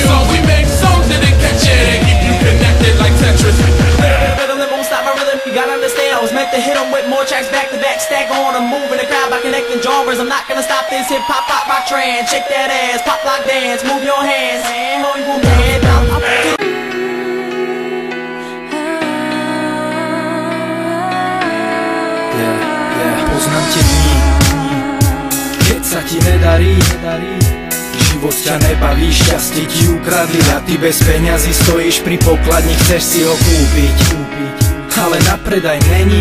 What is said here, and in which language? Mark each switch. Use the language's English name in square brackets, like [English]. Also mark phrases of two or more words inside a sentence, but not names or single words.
[English] So we make songs that they catch it and keep you connected like Tetris. Rhythm won't stop my rhythm, you gotta understand. I was meant to hit them with more tracks back to back. Stack on them, moving the crowd by connecting genres. I'm not gonna stop this hip-hop, pop, rock, trance. Shake that ass, pop, lock, dance, move your hands. Hold your head down. [Slovak] Poznám tie dní, keď sa ti nedarí, život ťa nebaví, šťastie ti ukradli a ty bez peňazí stojíš pri pokladni, chceš si ho kúpiť, ale na predaj není.